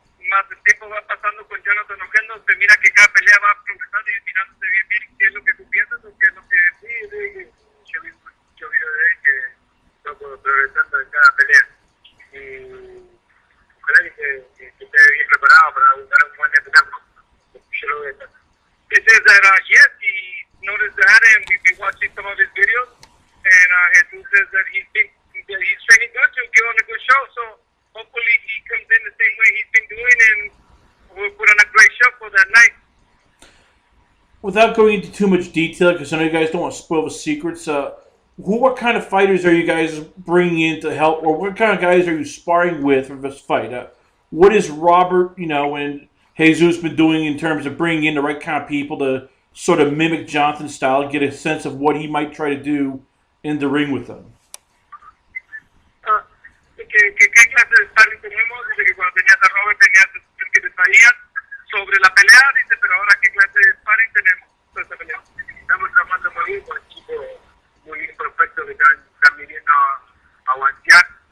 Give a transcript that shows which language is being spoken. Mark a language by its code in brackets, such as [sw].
[es] Más el tiempo va pasando con Jonathan Oquendo, se mira que cada pelea va progresando y mirándose bien qué es lo que tú piensas o qué es lo que sí, yo vi mucho video de él que va progresando en cada pelea y ojalá que esté bien preparado para dar un buen espectáculo. Yo lo veo. [en] He says that yes, he noticed that and we've been watching some of his videos and Jesus says that he's training good to give on a good show, so hopefully he comes in the same way he's been doing and we'll put on a great show for that night. Without going into too much detail, because I know you guys don't want to spoil the secrets, what kind of fighters are you guys bringing in to help, or what kind of guys are you sparring with for this fight? What is Robert, and Jesus been doing in terms of bringing in the right kind of people to sort of mimic Jonathan's style, get a sense of what he might try to do in the ring with them? [es] ¿Qué clase de sparring tenemos? Dice que cuando tenías a Robert tenías que te traían sobre la pelea, dice, pero ahora qué clase de sparring tenemos sobre esta pelea. Estamos trabajando muy bien con el equipo muy imperfecto que están viniendo a aguantear.